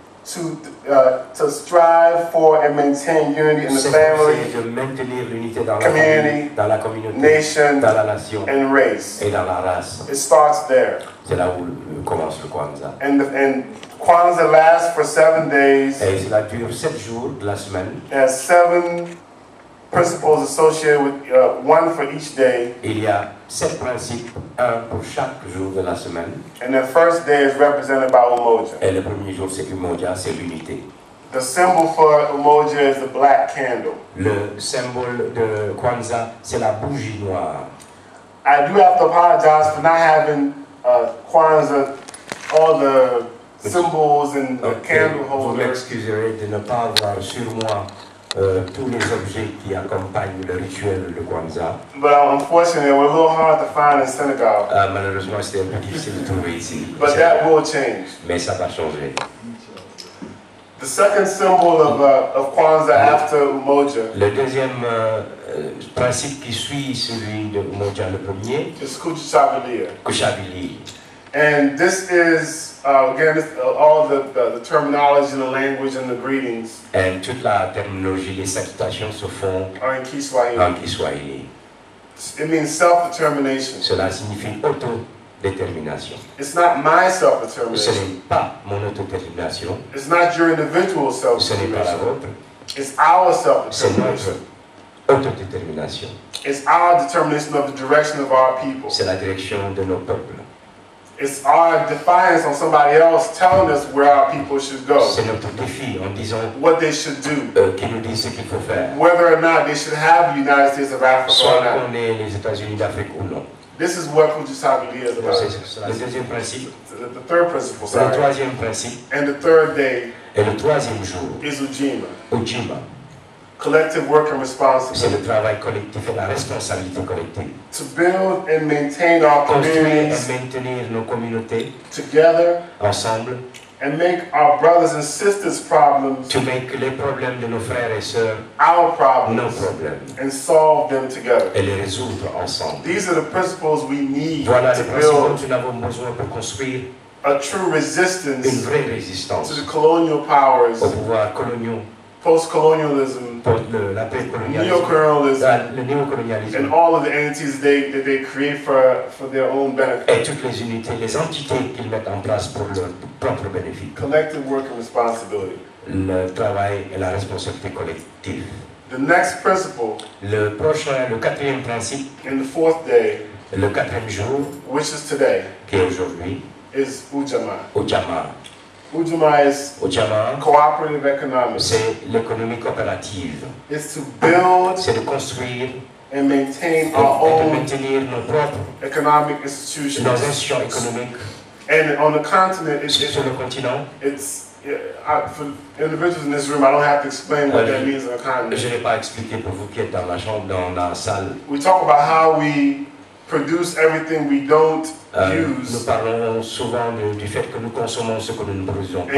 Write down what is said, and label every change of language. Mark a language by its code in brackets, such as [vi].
[en] To strive for and maintain unity in the [fr] C'est [en] family, [fr] de maintenir l'unité dans la [en] community, [fr] famille, dans la communauté, [en] nation, [fr] dans la nation [en] and race. [fr] et dans la race. [en] It starts there. [fr] C'est là où commence le KWANZAA. [en] And KWANZAA lasts for 7 days. [fr] Et cela dure 7 jours de la semaine. [en] It has 7 principles associated with one for each day. [fr] Il y a 7 principes, un pour chaque jour de la semaine. [en] And the first day is represented by umoja. [fr] Et le premier jour, c'est umoja, c'est l'unité. [en] The symbol for umoja is the black candle. [fr] Le symbole de KWANZAA, c'est la bougie noire. [en] I do have to apologize for not having KWANZAA, all the symbols and the candle [fr] Vous [en] holders. [fr] m'excuserez de ne pas avoir sur moi tous les objets qui accompagnent le rituel de KWANZAA. [en] But unfortunately, we're a little hard to find in Senegal. [fr] Malheureusement, c'est un peu difficile de trouver ici. [en] But that will change. [fr] Mais ça va changer. [en] The second symbol of KWANZAA after umoja [fr] Le deuxième principe qui suit celui de umoja, le premier, [en] is kuchabilia. [fr] Kushabili. [en] And this is, again, all the terminology and the language and the greetings [fr] Et toute la terminologie, les salutations se font [en] are in Kiswahili. [fr] en Kiswahili. [en] It means self-determination. [fr] Cela signifie autodétermination. [en] It's not my [fr] Ce [en] self-determination. [fr] n'est pas mon autodétermination, [en] It's not your individual [fr] ce n'est pas la [en] self-determination. [fr] vôtre, [en] It's our [fr] c'est [en] self-determination. [fr] notre autodétermination. [en] It's our determination of the direction of our people. [fr] C'est la direction de nos peuples. [en] It's our defiance on somebody else telling us where our people should go, [fr] C'est notre défi en disant [en] what they should do, [fr] qui nous dit ce qu'il faut faire. [en] whether or not they should have the United States of Africa or [fr] Soit [en] not. [fr] qu'on ait les États-Unis d'Afrique ou non. [en] This is what Kuchisabili is about. [fr] C'est le deuxième principe. [en] The third principle, [fr] Le [en] sorry. [fr] troisième principe. [en] And the third day [fr] Et le troisième jour, [en] is Ujima, [fr] Ujima, [en] collective work and [fr] c'est [en] responsibility. [fr] le travail collectif et la responsabilité collective. [en] To build and maintain our [fr] Construire et [en] communities [fr] maintenir nos communautés [en] together [fr] ensemble, [en] and make our brothers and sisters' problems to make [fr] les problèmes de nos frères et sœurs [en] our [fr] nos [en] problems [fr] problèmes [en] and solve them together. [fr] et les résoudre ensemble. [en] These are the principles we need [fr] Voilà les [en] to [fr] principes dont [en] build [fr] nous avons besoin pour construire [en] a true [fr] une [en] resistance [fr] vraie [en] to [fr] résistance [en] the colonial powers, [fr] aux pouvoirs coloniaux, [en] post-colonialism, [fr] pour l'après-colonialisme, [en] neocolonialism, [fr] le néocolonialisme [en] and all of the entities that they create for their own benefit. [fr] et toutes les unités, les entités qu'ils mettent en place pour leur propre bénéfice. [en] Collective work and responsibility. [fr] Le travail et la responsabilité collective. [en] The next principle [fr] Le prochain, le quatrième principe, [en] in the fourth day, [fr] le quatrième jour, [en] which is today, [fr] qui est aujourd'hui, [en] is Ujama. [fr] Ujama. [en] Ujama is [fr] Ujama, [en] cooperative economics. [fr] c'est l'économie coopérative. [en] It's to build [fr] C'est de construire [en] and maintain [fr] et [en] our [fr] de [en] own [fr] maintenir nos propres [en] economic [fr] nos [en] institutions. [fr] institutions économiques [en] And on the continent, [fr] sur le continent. [en] for individuals in this room, I don't have to explain what that means on the [fr] Je [en] continent. [fr] n'ai pas expliqué pour vous qui êtes dans la chambre, dans la salle. [en] We talk about how we produce everything we don't [fr] Nous [en] use [fr] parlons souvent du fait que nous consommons ce que nous ne produisons pas